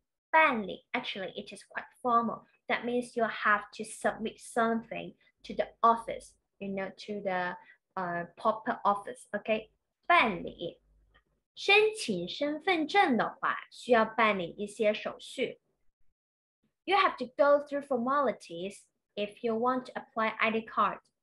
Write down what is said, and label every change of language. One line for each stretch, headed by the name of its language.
English: 办理, actually it is quite formal. That means you have to submit something to the office, to the proper office, okay?
Chinese: 办理。申请身份证的话，需要办理一些手续。
English: You have to go through formalities if you want to apply ID card.